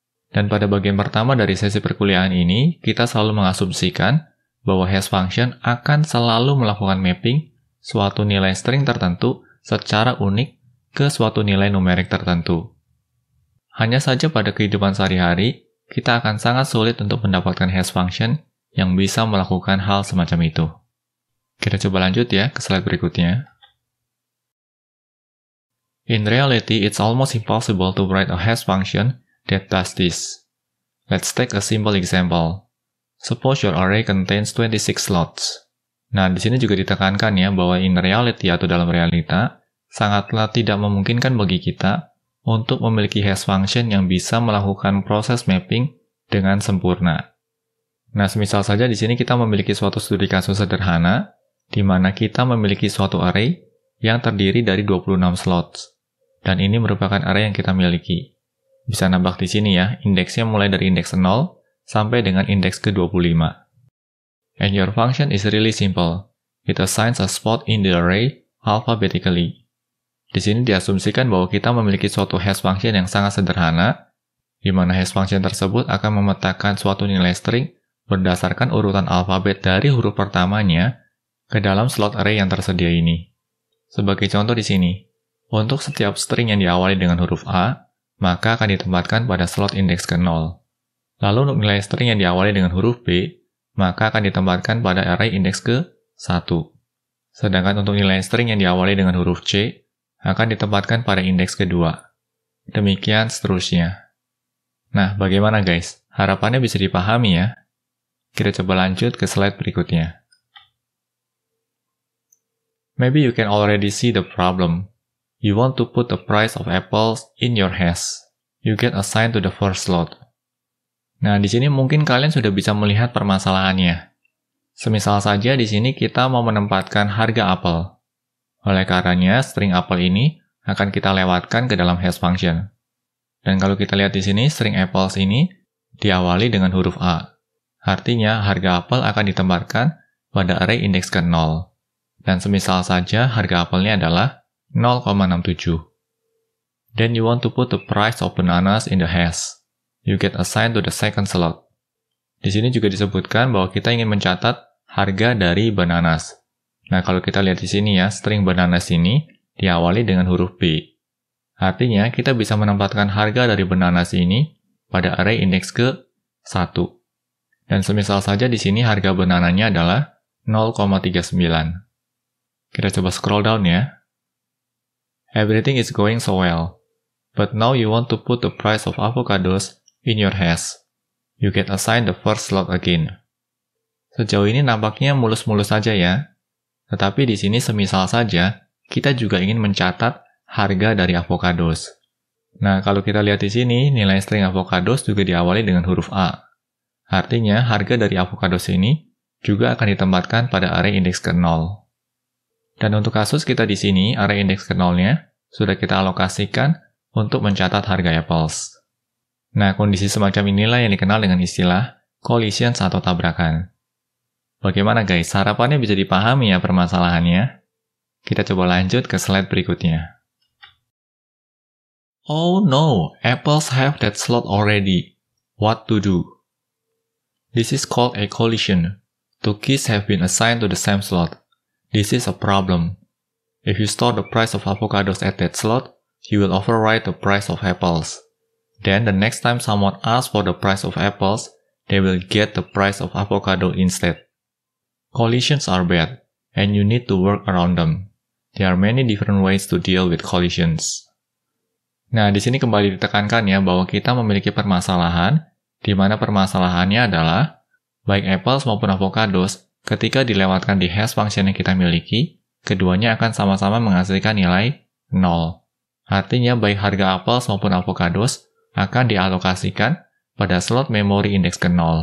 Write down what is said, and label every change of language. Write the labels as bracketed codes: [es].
[id] Dan pada bagian pertama dari sesi perkuliahan ini, kita selalu mengasumsikan bahwa hash function akan selalu melakukan mapping suatu nilai string tertentu secara unik ke suatu nilai numerik tertentu. Hanya saja pada kehidupan sehari-hari, kita akan sangat sulit untuk mendapatkan hash function yang bisa melakukan hal semacam itu. Kita coba lanjut ya ke slide berikutnya. [en] In reality, it's almost impossible to write a hash function that does this. Let's take a simple example. Suppose your array contains 26 slots. [id] Nah, di sini juga ditekankan ya bahwa [en] in reality [id] atau dalam realita, sangatlah tidak memungkinkan bagi kita untuk memiliki hash function yang bisa melakukan proses mapping dengan sempurna. Nah, semisal saja di sini kita memiliki suatu studi kasus sederhana, di mana kita memiliki suatu array yang terdiri dari 26 slots. Dan ini merupakan array yang kita miliki. Bisa nambah di sini ya, indeksnya mulai dari indeks 0 sampai dengan indeks ke-25. [en] And your function is really simple. It assigns a spot in the array alphabetically. [id] Di sini diasumsikan bahwa kita memiliki suatu hash function yang sangat sederhana, di mana hash function tersebut akan memetakan suatu nilai string berdasarkan urutan alfabet dari huruf pertamanya ke dalam slot array yang tersedia ini. Sebagai contoh di sini, untuk setiap string yang diawali dengan huruf A, maka akan ditempatkan pada slot indeks ke-0. Lalu untuk nilai string yang diawali dengan huruf B, maka akan ditempatkan pada array indeks ke-1. Sedangkan untuk nilai string yang diawali dengan huruf C, akan ditempatkan pada indeks kedua. Demikian seterusnya. Nah, bagaimana guys? Harapannya bisa dipahami ya? Kita coba lanjut ke slide berikutnya. [en] Maybe you can already see the problem. You want to put the price of apples in your hash. You get assigned to the first slot. [id] Nah, di sini mungkin kalian sudah bisa melihat permasalahannya. Semisal saja di sini kita mau menempatkan harga apel. Oleh karenanya, string apple ini akan kita lewatkan ke dalam hash function. Dan kalau kita lihat di sini, string apples ini diawali dengan huruf A. Artinya, harga apel akan ditempatkan pada array indeks ke-0. Dan semisal saja harga apelnya adalah 0,67. [en] Then you want to put the price of bananas in the hash. You get assigned to the second slot. [id] Di sini juga disebutkan bahwa kita ingin mencatat harga dari bananas. Nah, kalau kita lihat di sini ya, string bananas ini diawali dengan huruf B. Artinya, kita bisa menempatkan harga dari bananas ini pada array indeks ke-1. Dan semisal saja di sini harga banananya adalah 0,39. Kita coba scroll down ya. [en] Everything is going so well. But now you want to put the price of avocados in your hash. You get assigned the first slot again. [id] Sejauh ini nampaknya mulus-mulus saja ya. Tetapi di sini semisal saja, kita juga ingin mencatat harga dari avocados. Nah, kalau kita lihat di sini, nilai string avocados juga diawali dengan huruf A. Artinya, harga dari avokados ini juga akan ditempatkan pada array indeks ke-0. Dan untuk kasus kita di sini, array indeks ke-0-nya sudah kita alokasikan untuk mencatat harga apples. Nah, kondisi semacam inilah yang dikenal dengan istilah collisions atau tabrakan. Bagaimana guys, harapannya bisa dipahami ya permasalahannya? Kita coba lanjut ke slide berikutnya. [en] Oh no, apples have that slot already. What to do? This is called a collision. Two keys have been assigned to the same slot. This is a problem. If you store the price of avocados at that slot, you will overwrite the price of apples. Then the next time someone asks for the price of apples, they will get the price of avocado instead. Collisions are bad, and you need to work around them. There are many different ways to deal with collisions. [id] Nah, di sini kembali ditekankan ya bahwa kita memiliki permasalahan, di mana permasalahannya adalah baik apples maupun avocados, ketika dilewatkan di hash function yang kita miliki, keduanya akan sama-sama menghasilkan nilai 0. Artinya baik harga apples maupun avocados akan dialokasikan pada slot memori indeks ke-0.